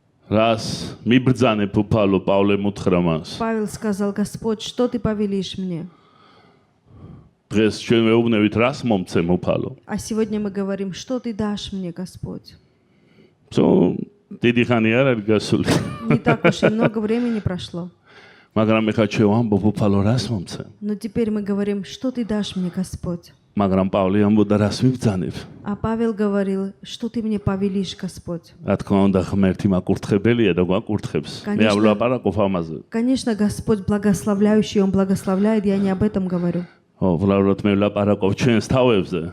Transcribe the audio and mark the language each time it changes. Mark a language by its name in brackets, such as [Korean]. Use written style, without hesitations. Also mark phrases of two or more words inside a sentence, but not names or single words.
[Georgian] რას მიბრძანებ უფალო პავლემ უთხრა მას [Russian] Павел сказал: Господь, что ты повелишь мне? [Georgian] დღეს ჩვენ ვეუბნებით რას მომცემ უფალო [Russian] А сегодня мы говорим: что ты дашь мне, Господь? [Georgian] დიდი ხანი არ არის გასული [Russian] Не так уж и много времени прошло. [Georgian] მაგრამ ეხლა ჩვენ ვამბობ უფალო რას მომცემ [Russian] Но теперь мы говорим: что ты дашь мне, Господь? [Georgian] მაგრამ პავლე ამბობდა რას მიბრძანებ [Russian] А Павел говорил: что ты мне повелишь, Господь? [Georgian] რა თქმა უნდა ღმერთი მაკურთხებელია და გვაკურთხებს მე არ ვლაპარაკობ ამაზე [Russian] Конечно, Господь благословляющий, Он благословляет, я не об этом говорю. [Georgian] უბრალოდ მე ვლაპარაკობ ჩვენს თავებზე